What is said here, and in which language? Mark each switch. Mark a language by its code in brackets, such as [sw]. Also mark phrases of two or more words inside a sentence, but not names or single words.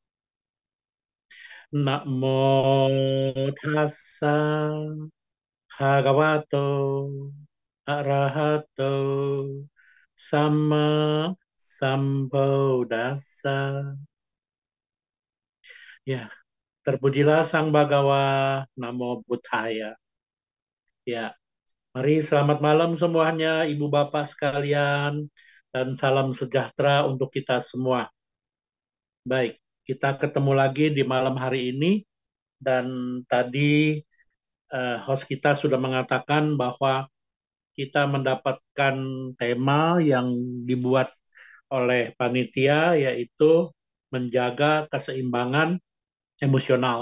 [pi] Namo Tassa Bhagavato Arahato Sama Sambuddhassa. [id] Ya, terpujilah Sang Bhagawa, [pi] Namo Buddhaya. [id] Ya, mari selamat malam semuanya, Ibu Bapak sekalian, dan salam sejahtera untuk kita semua. Baik, kita ketemu lagi di malam hari ini, dan tadi host kita sudah mengatakan bahwa kita mendapatkan tema yang dibuat oleh panitia, yaitu menjaga keseimbangan emosional.